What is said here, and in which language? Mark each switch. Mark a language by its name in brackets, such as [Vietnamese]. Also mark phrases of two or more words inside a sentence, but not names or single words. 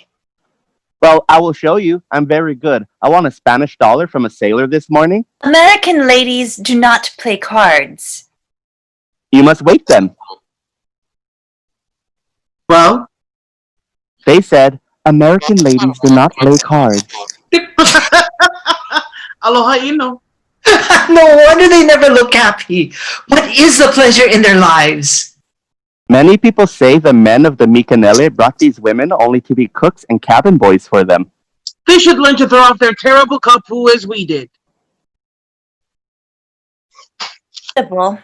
[English] Well, I will show you. I'm very good. I won a Spanish dollar from a sailor this morning. American ladies do not play cards. You must wait then. Well? They said, American ladies do not play cards. [Hawaiian] Aloha ino. [English] No wonder they never look happy. What is the pleasure in their lives? Many people say the men of the Mikanele brought these women only to be cooks and cabin boys for them. They should learn to throw off their terrible kapu as we did. Sybil,